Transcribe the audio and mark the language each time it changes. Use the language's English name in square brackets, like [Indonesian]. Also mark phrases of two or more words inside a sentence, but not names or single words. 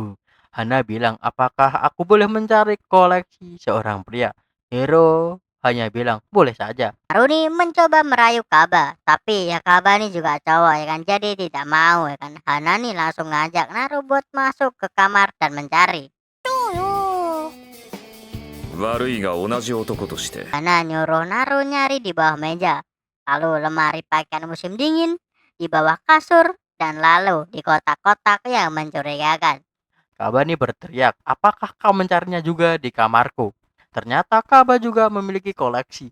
[Indonesian] Hana bilang, apakah aku boleh mencari koleksi seorang pria? Hiro hanya bilang, boleh saja. Naru mencoba merayu Kaba, tapi ya Kaba nih juga cowok ya kan, jadi tidak mau ya kan. Hana nih langsung ngajak Naru buat masuk ke kamar dan mencari. [Japanese] 悪いが同じ男として [Indonesian] Hana nyuruh Naru nyari di bawah meja, lalu lemari pakaian musim dingin, di bawah kasur, dan lalu di kotak-kotak yang mencurigakan. Kaba nih berteriak, apakah kau mencarinya juga di kamarku? Ternyata Kaba juga memiliki koleksi.